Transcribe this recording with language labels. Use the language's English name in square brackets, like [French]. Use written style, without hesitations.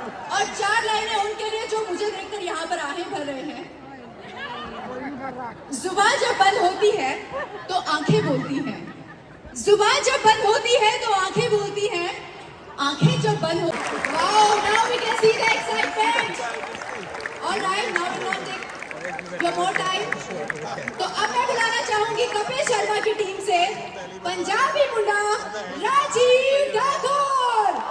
[Hindi] और 4 लाइनें उनके लिए जो मुझे देखकर यहाँ पर आहें भर रहे हैं। जुबान जब बंद होती है तो आंखें बोलती हैं, जुबान जब बंद होती है तो आंखें बोलती हैं, आंखें जब बंद हो। [English] Wow, now we can see the excitement. All right, now we will take your more time. [Hindi] तो अब मैं बुलाना चाहूंगी कपिल शर्मा की टीम से पंजाबी मुंडा राजीव ठाकुर।